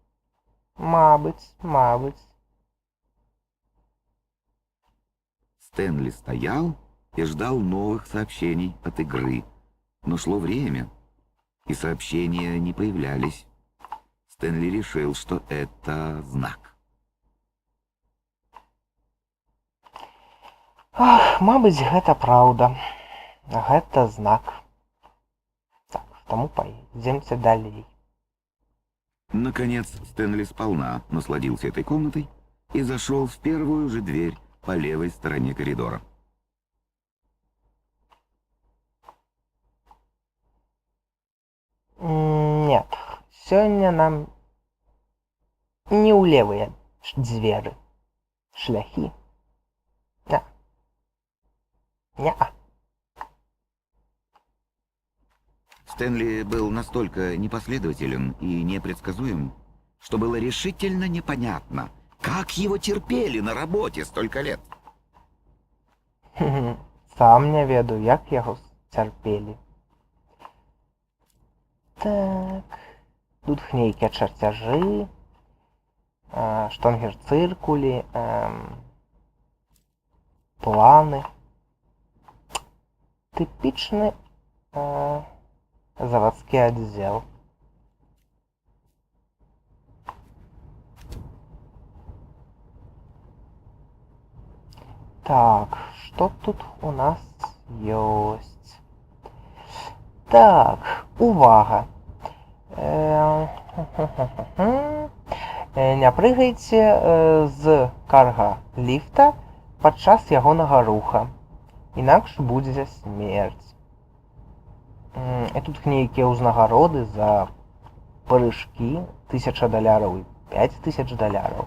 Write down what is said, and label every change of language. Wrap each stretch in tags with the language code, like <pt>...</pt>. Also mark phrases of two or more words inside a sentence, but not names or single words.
<be>Мабуть.</be> <ru>Стэнли стоял и ждал новых сообщений от игры, но шло время, и сообщения не появлялись. Стэнли решил, что это знак.</ru> <be>Ах, мабыць, гэта праўда. Гэта знак. Так, таму пойдемте далей.</be> <ru>Наконец Стэнли сполна насладился этой комнатой и зашел в первую же дверь по левой стороне коридора. Нет,</ru> <be>сёння нам не ў левыя дзверы. Шляхі. Не-а.</be> <ru>Стэнли был настолько непоследователен и непредсказуем, что было решительно непонятно, как его терпели на работе столько лет.</ru> <be>Сам не ведаю, як яго цярпелі. Так, тут нейкія чарцяжы, штангер-цыркулі, планы.</be> <ru>Типичный заводский отдел. Так, что тут у нас есть?</ru> <be>Так, увага. Не прыгайце з карга-ліфта падчас ягонага руха. Інакш будзе смерць. І тут нейкія ўзнагароды за прыжкі, $1000 і $5000.</be>